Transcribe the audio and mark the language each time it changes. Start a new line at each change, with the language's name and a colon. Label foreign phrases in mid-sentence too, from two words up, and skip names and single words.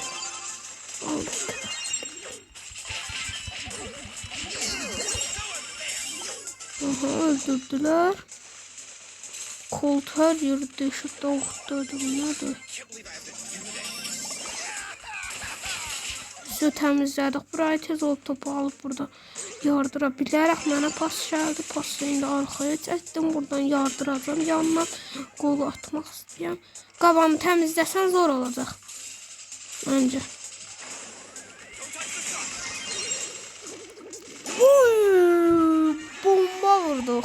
Turkish: Aldık. Aha, öldürdüler. Colt her yeri deşip dağıttırdı. Bunlardır. Size temizledik.
Azerbaijani: Burayı tez olup topu alıp burada yardırabilirək. Mənə pas gəldi. Pası indi arxaya çəkdim. Buradan yardıracağım. Yanına qolu atmaq istəyəm. Qabanı təmizləsən zor olacaq. Məncə. Bomba vurduq.